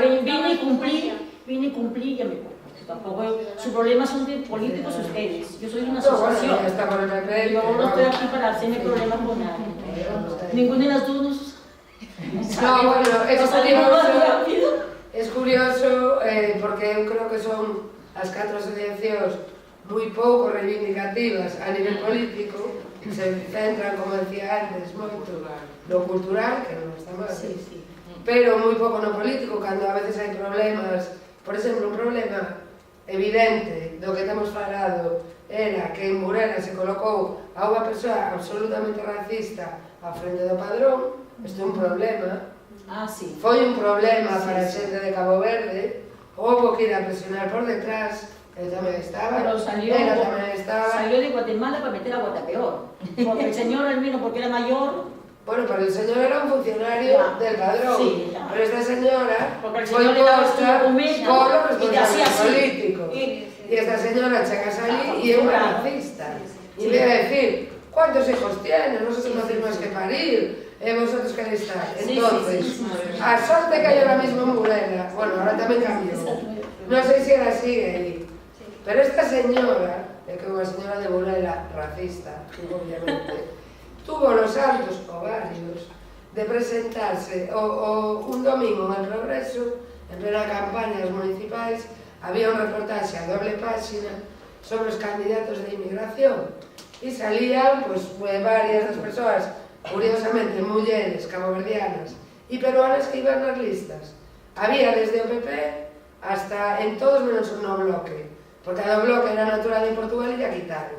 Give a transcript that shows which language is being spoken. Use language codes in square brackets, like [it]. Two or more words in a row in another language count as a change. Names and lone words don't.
[es] vine y cumplí y ya me voy. Tampoco, sus problemas son de políticos ustedes. Yo soy una No, bueno, asociación. ya está por el PP. Yo no estoy aquí para hacerme problemas con nadie. Ninguna de las dos nos... No, bueno, Nos salimos más rápido. [gl] es curioso porque eu creo que son as 4 asociacións moi pouco reivindicativas a nivel político, se centran, como decía antes, moito no cultural, que non está mal, [es] Sí, sí. [gl] pero moi pouco no político, cando a veces hai problemas. Por exemplo, un problema evidente do que temos falado era que en Burela se colocou a unha persoa absolutamente racista ao frente do Padrón. Isto é un problema. [es] Ah, sí. [gl] Foi un problema para a [es] Sí, [gl] xente de Cabo Verde. Houbo que ir a presionar por detrás. Eu tamén estaba. [es] Pero salió, [gl] Ela tamén estaba. [es] salió de Guatemala para meter a Guatapeor. Porque el señor al menos, porque era mayor, Bueno, pero el señor era un funcionario Ya. del Padrón. Sí, ya. Pero esta señora porque el [gl] foi [es] señor le daba su [gl] posta [es] documento por los y te hacía responsables así. políticos. Y esta señora [gl] chega a salir y é unha racista. [es] Y Sí. le iba a decir, ¿cuántos hijos tienes? Nosotros no hacemos más que parir. ¿Vosotros queréis estar? Sí, Entonces, sí, sí. a sorte que hay ahora mismo en Burela. Bueno, ahora tamén cambió. No sé si era así ahí. Pero esta señora, [gl] que é unha señora de Burela racista, obviamente, [es] tuvo los altos ovarios de presentarse un domingo en el Progreso, en plena campaña [gl] das municipais, había un reportaxe a doble página sobre os candidatos de inmigración e salían pues, varias das persoas, curiosamente mulleres caboverdianas e peruanas que iban nas listas. Había desde o PP hasta en todos menos un no bloque, porque a do bloque era natural de Portugal e ya quitaron.